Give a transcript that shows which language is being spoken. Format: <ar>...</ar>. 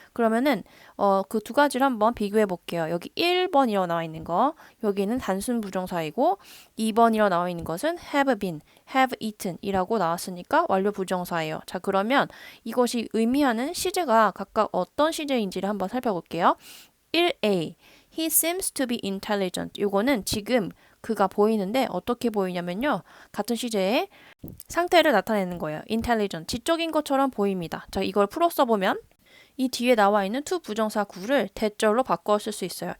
<ko>그러면은 그 두 가지를 한번 비교해 볼게요. 여기 1번이라고 나와 있는 거, 여기는 단순 부정사이고 2번이라고 나와 있는 것은 have been, have eaten 이라고 나왔으니까 완료 부정사예요. 자, 그러면 이것이 의미하는 시제가 각각 어떤 시제인지를 한번 살펴볼게요.</ko> <en>1A, he seems to be intelligent.</en> <ko>요거는 지금 그가 보이는데 어떻게 보이냐면요. 같은 시제에 상태를 나타내는 거예요. intelligent, 지적인 것처럼 보입니다. 자, 이걸 풀어 써보면 이 뒤에 나와 있는 to 부정사 구를 대절로 바꿔 쓸 수 있어요.</ko>